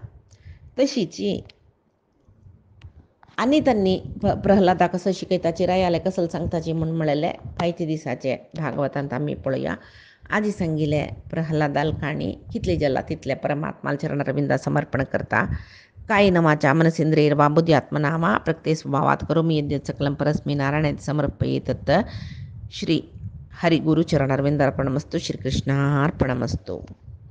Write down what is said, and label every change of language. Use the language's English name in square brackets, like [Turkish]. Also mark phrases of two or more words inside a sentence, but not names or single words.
[Konkani] तशीची आनी तांणी प्रल्हादाक कसं शिकयताची रायाले कसलं सांगताची म्हूण म्हळेलें फायते दिसाचे भागवतांत आमी पळोवया. आजी सांगिल्ले प्रल्हादाल काणी कितले जाला तितले परमात्माल चरणरविंदा समर्पण करता. [Sanskrit] कायेन वाचा मनसेंद्रियैर्वा बुद्ध्यात्मना वा प्रकृते स्वभावात् करोमि यद्यत् सकलं परस्मै नारायणाय समर्पयेत्. श्री हरिगुरु चरणरविंदार्पणमस्तु. श्रीकृष्णार्पणमस्तु.